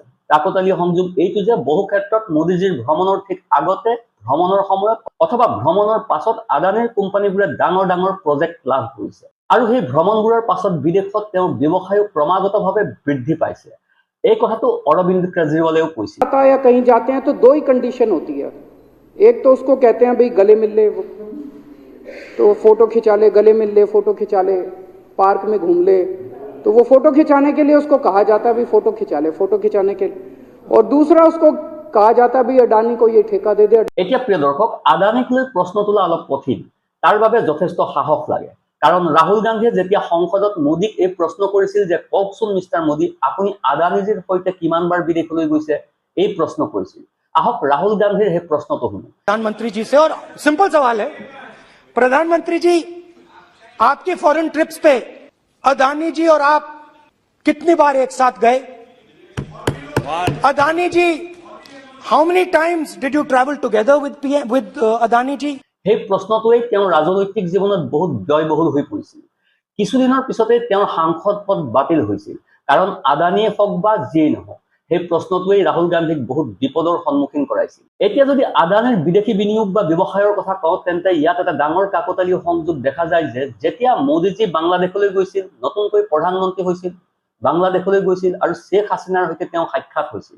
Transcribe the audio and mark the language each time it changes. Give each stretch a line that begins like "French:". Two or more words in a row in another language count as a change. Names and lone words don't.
Assamese: কাকতালীয় সংযোগ এইটো যে বহু ক্ষেত্ৰত মোদীজীৰ ভ্ৰমণৰ ঠিক আগতে, ভ্ৰমণৰ সময়ত অথবা ভ্ৰমণৰ পাছত আদানীৰ কোম্পানীবোৰে ডাঙৰ ডাঙৰ প্ৰজেক্ট লাভ কৰিছে, আৰু সেই ভ্ৰমণবোৰৰ পাছত বিদেশত তেওঁৰ ব্যৱসায়ো ক্ৰমাগতভাৱে বৃদ্ধি পাইছে। এই কথাটো অৰবিন্দ কেজৰিৱালেও কৈছিল।
Hindi: या कहीं जाते हैं तो दो ही कंडीशन होती है। एक तो उसको कहते हैं भाई गले मिल ले, तो फोटो खिंचा ले, गले मिल ले, फोटो खिंचा ले, पार्क में घूम ले, तो वो फोटो खिंचाने के लिए उसको कहा जाता है भाई फोटो खिंचा ले, फोटो खिंचाने के लिए। और दूसरा उसको कहा जाता है भाई अडानी को ये ठेका दे दे।
Assamese: এতিয়া প্ৰিয় দৰ্শক, আদানীক লৈ প্ৰশ্ন তোলা অলপ কঠিন, তাৰ বাবে যথেষ্ট সাহস লাগে। কাৰণ ৰাহুল গান্ধীয়ে যেতিয়া সংসদত মোদীক এই প্ৰশ্ন কৰিছিল যে কওকচোন মিষ্টাৰ মোদী, আপুনি আদানীজীৰ সৈতে কিমানবাৰ বিদেশলৈ গৈছে, এই প্ৰশ্ন কৰিছিল। আহক ৰাহুল গান্ধীৰ সেই প্ৰশ্নটো শুনো।
Hindi: प्रधानमंत्री जी से, और सिंपल सवाल है, प्रधानमंत्री जी आपके
English: foreign trips
Hindi: पे अदानी जी और आप कितनी बार एक साथ गए? अदानी जी,
English: How many times did you travel together with Adani ji?
Assamese: সেই প্ৰশ্নটোৱেই তেওঁৰ ৰাজনৈতিক জীৱনত বহুত ব্যয়বহুল হৈ পৰিছিল। কিছুদিনৰ পিছতে তেওঁৰ সাংসদ পদ বাতিল হৈছিল, কাৰণ আদানীয়ে হওক বা যিয়েই নহওক, সেই প্ৰশ্নটোৱেই ৰাহুল গান্ধীক বহুত বিপদৰ সন্মুখীন কৰাইছিল। এতিয়া যদি আদানীৰ বিদেশী বিনিয়োগ বা ব্যৱসায়ৰ কথা কওঁ, তেন্তে ইয়াত এটা ডাঙৰ কাকতালীয় সংযোগ দেখা যায় যে যেতিয়া মোদীজী বাংলাদেশলৈ গৈছিল, নতুনকৈ প্ৰধানমন্ত্ৰী হৈছিল, বাংলাদেশলৈ গৈছিল আৰু শ্বেখ হাছিনাৰ সৈতে তেওঁ সাক্ষাৎ হৈছিল।